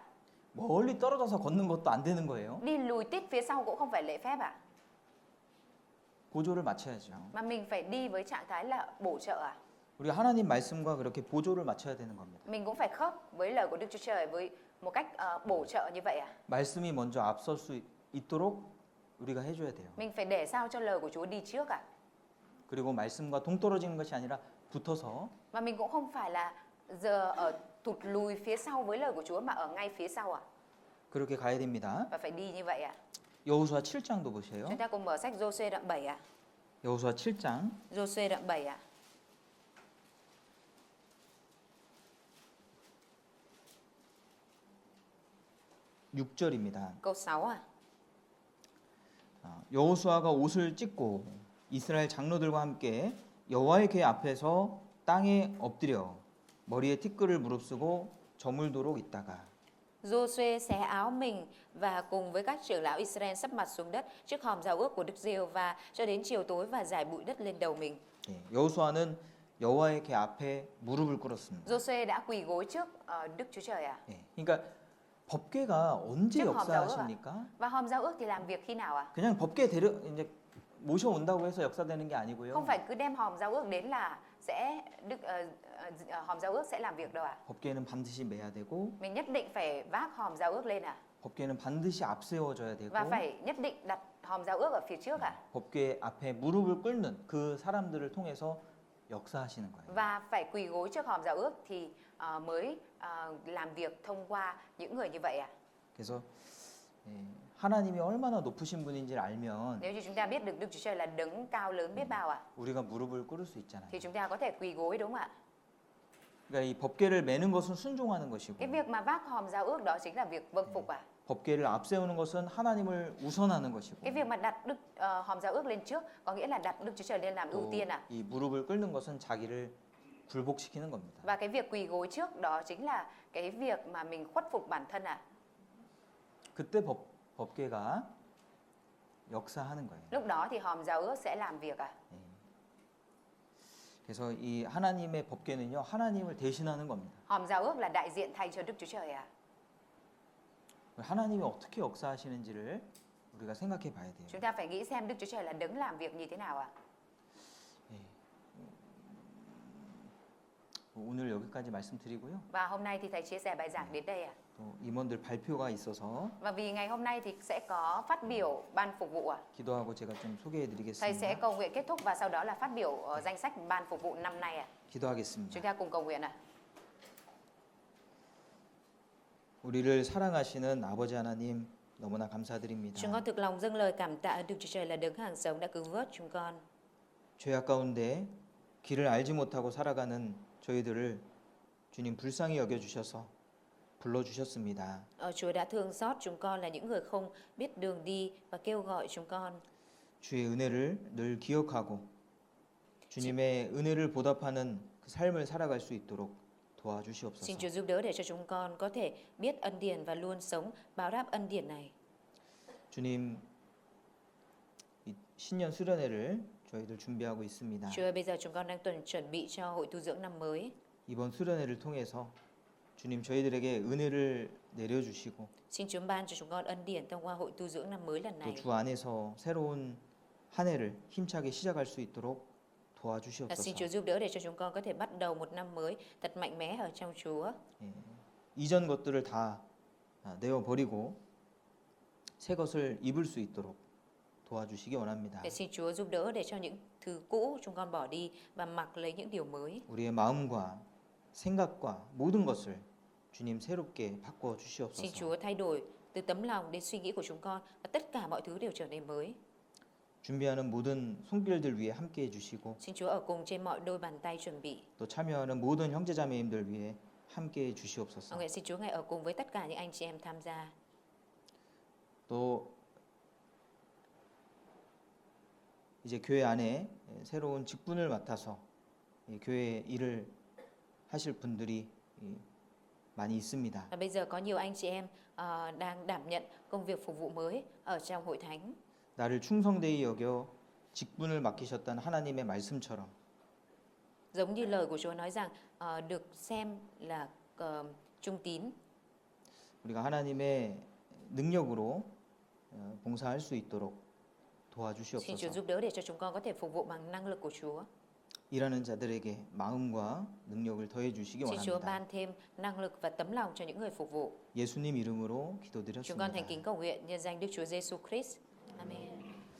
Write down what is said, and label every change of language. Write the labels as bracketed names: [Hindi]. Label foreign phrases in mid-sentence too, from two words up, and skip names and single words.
[Korean] 멀리 떨어져서 걷는 것도 안 되는 거예요. [Vietnamese] Đi lùi tít phía sau cũng không phải lễ phép ạ. [Korean] 보조를 맞춰야죠. [Vietnamese] Mà mình phải đi với trạng thái là bổ trợ ạ. [Korean] 우리 하나님 말씀과 그렇게 보조를 맞춰야 되는 겁니다. [Vietnamese] Mình cũng phải khớp với lời của Đức Chúa Trời với một cách bổ trợ như vậy ạ. [Korean] 말씀이 먼저 앞설 수 있도록 우리가 해줘야 돼요. [Vietnamese] Mình phải để sao cho lời của Chúa đi trước ạ. [Korean] 그리고 말씀과 동떨어지는 것이 아니라 붙어서 [Vietnamese] Và mình cũng không phải là giờ ở thụt lùi phía sau với lời của Chúa mà ở ngay phía sau ạ. [Korean] 그렇게 가야 됩니다. [Vietnamese] Và phải đi như vậy ạ. [Korean] 여호수아 7장도 보세요. [Vietnamese] Chúng ta cùng mở sách Giô-suê đoạn 7 ạ. [Korean] 여호수아 7장 [Vietnamese] Giô-suê đoạn 7 ạ. [Korean] 6절입니다. [Vietnamese] Câu 6 ạ. [Korean] 여호수아가 옷을 찢고 이스라엘 장로들과 함께 여호와의 궤 앞에서 땅에 엎드려 머리에 티끌을 무릅쓰고 저물도록 있다가 [Vietnamese] Giô-suê xé áo mình và cùng với các trưởng lão Israel sấp mặt xuống đất trước hòm giao ước của Đức Giê-hô-va cho đến chiều tối và rải bụi đất lên đầu mình. [Korean] 예, 여호수아는 여호와의 궤 앞에 무릎을 꿇었습니다. [Vietnamese] Giô-suê đã quỳ gối trước Đức Chúa Trời ạ. [Korean] 예, 그러니까 법궤가 언제 쭉 역사하십니까? [Vietnamese] Và hòm giao ước thì làm việc khi nào ạ? [Korean] 그냥 법궤 이제 모셔온다고 해서 역사되는 게 아니고요. [Vietnamese] Không phải cứ đem hòm giao ước đến là sẽ hòm giao ước sẽ làm việc đâu ạ. [Korean] 법궤는 반드시 매야 되고 [Vietnamese] Mình nhất định phải vác hòm giao ước lên ạ. [Korean] 법궤는 반드시 앞세워져야 되고 [Vietnamese] Và phải nhất định đặt hòm giao ước ở phía trước ạ. [Korean] 법궤 앞에 무릎을 꿇는 그 사람들을 통해서 역사하시는 거예요. [Vietnamese] Và phải quỳ gối trước hòm giao ước thì mới làm việc thông qua những người như vậy ạ. [Korean] 그래서 예, 하나님이 얼마나 높으신 분인지를 알면 [Vietnamese] Nếu như chúng ta biết được Đức Chúa Trời là đấng cao lớn biết bao ạ, [Korean] 우리가 무릎을 꿇을 수 있잖아요. [Vietnamese] thì chúng ta có thể quỳ gối đúng không ạ? [Korean] 그러니까 이 법궤를 매는 것은 순종하는 것이고 [Vietnamese] Cái việc mà vác hòm giao ước đó chính là việc vâng phục ạ. [Korean] 법궤를 앞세우는 것은 하나님을 우선하는 것이고 [Vietnamese] Cái việc mà đặt hòm giao ước lên trước có nghĩa là đặt Đức Chúa Trời lên làm ưu [Korean] 또 [Vietnamese] tiên ạ. [Korean] 이 무릎을 꿇는 것은 자기를 굴복시키는 겁니다. [Vietnamese] Và cái việc quỳ gối trước đó chính là cái việc mà mình khuất phục bản thân ạ. [Korean] 그때 법궤가 역사하는 거예요. [Vietnamese] Lúc đó thì hòm giao ước sẽ làm việc ạ. [Korean] 예. 그래서 이 하나님의 법궤는요 하나님을 대신하는 겁니다. [Vietnamese] Hòm giao ước là đại diện thay cho Đức Chúa Trời ạ. [Korean] 하나님이 어떻게 역사하시는지를 우리가 생각해 봐야 돼요. [Vietnamese] Chúng ta phải nghĩ xem Đức Chúa Trời là đấng làm việc như thế nào ạ. [Korean] 오늘 여기까지 말씀드리고요. [Vietnamese] Và hôm nay thì thầy chia sẻ bài giảng đến đây ạ. [Korean] 또 임원들 발표가 있어서 [Vietnamese] Và vì ngày hôm nay thì sẽ có phát biểu ban phục vụ ạ. [Korean] 기도하고 제가 좀 소개해 [Vietnamese] Thầy sẽ [Korean] 드리겠습니다. [Vietnamese] cầu nguyện kết thúc và sau đó là phát biểu danh sách ban phục vụ năm nay ạ. Chúng [Korean] 기도하겠습니다. [Vietnamese] ta cùng cầu nguyện ạ. [Korean] 우리를 사랑하시는 아버지 하나님 너무나 [Vietnamese] Chúng [Korean] 감사드립니다. [Vietnamese] con thực lòng dâng lời cảm tạ Đức Chúa Trời là đấng hàng sống đã cứu vớt chúng con. [Korean] 죄악 가운데 길을 알지 못하고 살아가는 저희들을 주님 불쌍히 여겨 주셔서 불러 주셨습니다. [Vietnamese] Chúa đã thương xót chúng con là những người không biết đường đi và kêu gọi chúng con. [Korean] 주의 은혜를 늘 기억하고 주님의 은혜를 보답하는 그 삶을 살아갈 수 있도록 [Vietnamese] Xin [Korean] 도와주시옵소서. [Vietnamese] Chúa giúp đỡ để cho chúng con có thể biết ân điển và luôn sống báo đáp ân điển này. [Korean] 주님 이 신년 수련회를 저희들 준비하고 있습니다. [Vietnamese] Chúa ơi, bây giờ chúng con đang chuẩn bị cho hội tu dưỡng năm mới. [Korean] 이번 수련회를 통해서 주님 저희들에게 은혜를 내려주시고 [Vietnamese] Xin Chúa ban cho chúng con ân điển thông qua hội tu dưỡng năm mới lần [Korean] 또 [Vietnamese] này. [Korean] 주 안에서 새로운 한 해를 힘차게 시작할 수 있도록 [Vietnamese] Và xin [Korean] 도와주시옵소서. [Vietnamese] Chúa giúp đỡ để cho chúng con có thể bắt đầu một năm mới thật mạnh mẽ ở trong Chúa. [Korean] 이전 것들을 다 내어 버리고 새 것을 입을 수 있도록 도와주시기 원합니다. [Vietnamese] Để xin Chúa giúp đỡ để cho những thứ cũ chúng con bỏ đi và mặc lấy những điều mới. [Korean] 우리의 마음과 생각과 모든 것을 주님 새롭게 바꿔 [Vietnamese] Xin [Korean] 주시옵소서. [Vietnamese] Chúa thay đổi từ tấm lòng đến suy nghĩ của chúng con và tất cả mọi thứ đều trở nên mới. [Korean] 준비하는 모든 손길들 위해 함께 해주시고 [Vietnamese] Xin Chúa ở cùng trên mọi đôi bàn tay chuẩn bị. [Korean] 또 참여하는 모든 형제자매님들 위해 함께 해주시옵소서. [Vietnamese] Nguyện xin Chúa ngài ở cùng với tất cả những anh chị em tham gia. [Korean] 또 이제 교회 안에 새로운 직분을 맡아서 이 교회 일을 하실 분들이 많이 있습니다. [Vietnamese] Và bây giờ có nhiều anh chị em đang đảm nhận công việc phục vụ mới ở trong hội thánh. [Korean] 나를 충성되이 여겨 직분을 맡기셨던 하나님의 말씀처럼 [Vietnamese] Giống như lời của Chúa nói rằng được xem là trung tín. [Korean] 우리가 하나님의 능력으로 봉사할 수 있도록 [Vietnamese] Xin Chúa [Korean] 도와주시옵소서. [Vietnamese] giúp đỡ để cho chúng con có thể phục vụ bằng năng lực của Chúa. [Korean] 일하는 자들에게 마음과 능력을 더해 주시기 [Vietnamese] Xin Chúa [Korean] 원합니다. [Vietnamese] ban thêm năng lực và tấm lòng cho những người phục vụ. [Korean] 예수님 이름으로 [Vietnamese] Chúng con thành [Korean] 기도드렸습니다. [Vietnamese] kính cầu nguyện nhân danh Đức Chúa Giêsu Christ. Amen.